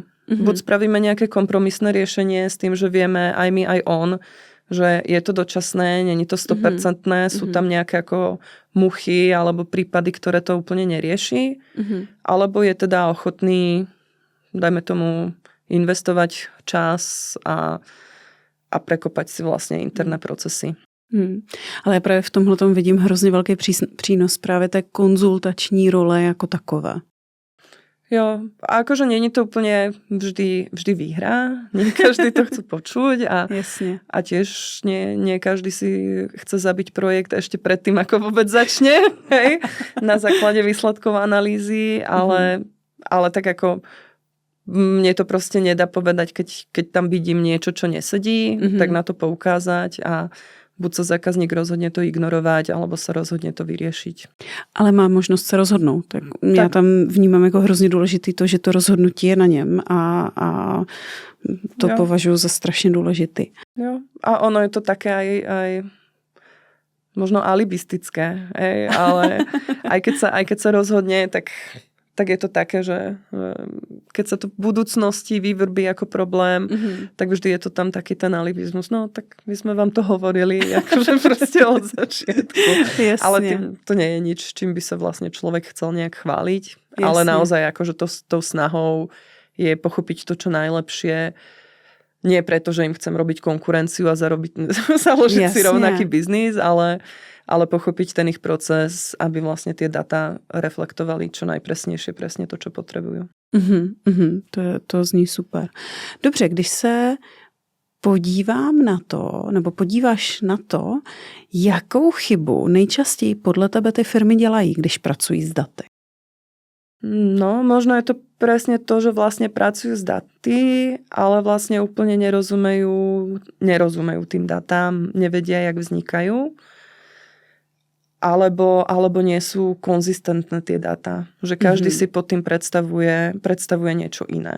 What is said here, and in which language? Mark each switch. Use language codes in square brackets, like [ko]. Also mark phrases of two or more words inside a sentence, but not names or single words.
[sk] Buď spravíme nejaké kompromisné riešenie s tým, že vieme aj my, aj on, že je to dočasné, nie je to 100%, sú tam nejaké ako muchy alebo prípady, ktoré to úplne nerieši, alebo je teda ochotný, dajme tomu, investovať čas a prekopať si vlastne interné procesy. [cs] Ale já právě v tomhletom vidím hrozně velký přínos právě té konzultační role jako takové. [sk] Jo, a akože nie je to úplne vždy výhra, nie každý to chce počuť a tiež nie každý si chce zabiť projekt ešte predtým, ako vôbec začne, hej, na základe výsledkov analýzy, ale tak ako mne to proste nedá povedať, keď tam vidím niečo, čo nesedí, tak na to poukázať a buď sa zákazník rozhodne to ignorovať, alebo sa rozhodne to vyriešiť. [cs] Ale má možnost se rozhodnout. Tak já tam vnímám jako hrozně důležitý to, že to rozhodnutí je na něm a to považuji za strašně důležitý. [sk] Jo. A ono je to také aj možno alibistické, ale aj keď sa rozhodne, tak je to také, že keď sa to v budúcnosti vyvrbí ako problém, tak vždy je to tam taký ten alibizmus. No, tak my sme vám to hovorili, akože proste od začiatku. Jasne. Ale to nie je nič, čím by sa vlastne človek chcel nejak chváliť. Jasne. Ale naozaj akože tou snahou je pochopiť to, čo najlepšie. Nie preto, že im chcem robiť konkurenciu a založiť si rovnaký biznis, ale pochopiť ten ich proces, aby vlastne tie data reflektovali čo najpresnejšie presne to, čo potrebujú. [cs] To zní super. Dobře, když se podívám na to, nebo podíváš na to, jakou chybu nejčastěji podle tebe ty firmy dělají, když pracují s daty? [sk] No, možno je to presne to, že vlastne pracujú s daty, ale vlastne úplne nerozumejú tým datám, nevedia, jak vznikajú. Alebo nie sú konzistentné tie dáta. Že každý si pod tým predstavuje niečo iné.